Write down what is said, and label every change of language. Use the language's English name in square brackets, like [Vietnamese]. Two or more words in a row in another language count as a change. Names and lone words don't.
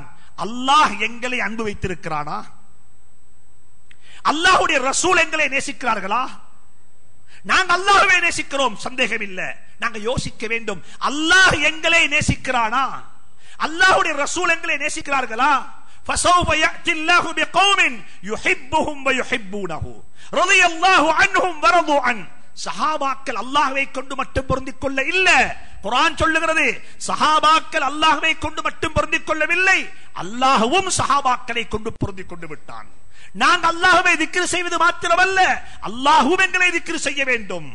[Tamil] அல்லாஹ் எங்களை அன்பு வைத்திருக்கிறானா? அல்லாஹ்வுடைய ரசூல் எங்களை நேசிக்கிறார்களா? நாங்க அல்லாஹ்வை நேசிக்கிறோம், சந்தேகம் இல்ல. நாங்க யோசிக்க வேண்டும், அல்லாஹ் எங்களை நேசிக்கிறானா? அல்லாஹ்வுடைய ரசூல் எங்களை நேசிக்கிறார்களா? [Arabic] فسوف يأتي الله بقوم يحبهم ويحبونه رضي الله عنهم ورضوا عنه. [Tamil] சஹாபாக்கள் அல்லாஹ்வை கொண்டு மட்டும் பொருந்திக் கொள்ள இல்ல, குர்ஆன் சொல்லுகிறது, சஹாபாக்கள் அல்லாஹ்வை கொண்டு மட்டும் பொருந்திக் கொள்ளவில்லை, அல்லாஹ்வும் சஹாபாக்களை கொண்டு பொருந்திக் கொண்டு விட்டான். நாங்க அல்லாஹ்வை திக்ர் செய்வது மாத்திரமல்ல, அல்லாஹ்வும் எங்களை திக்ர் செய்ய வேண்டும்.